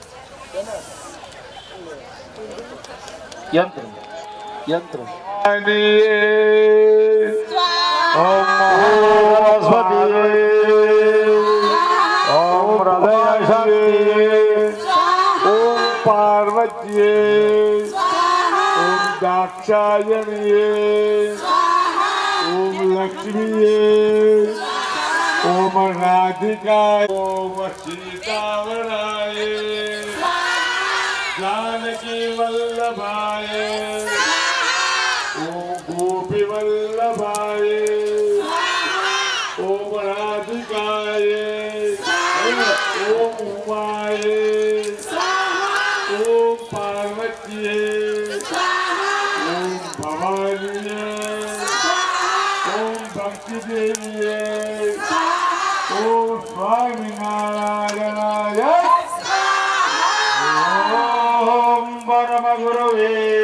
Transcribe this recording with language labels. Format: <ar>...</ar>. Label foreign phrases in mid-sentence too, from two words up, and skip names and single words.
<sa>યંત્ર યંત્ર ઓમ મહાસરસ્વતીએ ઓમ હૃદય શક્તિએ ઓમ પાર્વતીએ ઓમ દાક્ષાયણીએ ઓમ લક્ષ્મીએ ઓમ રાધિકાય ઓમ સીતાવરાય जानकी वल्लभाय ओम गोपी वल्लभाय ओम राधिकाय ओम उमाय ओम पार्वतीय ओम भवानीय ओम भक्ति देवीय ओम स्वामी नारायणाय ओम परम गुरुवे</sa>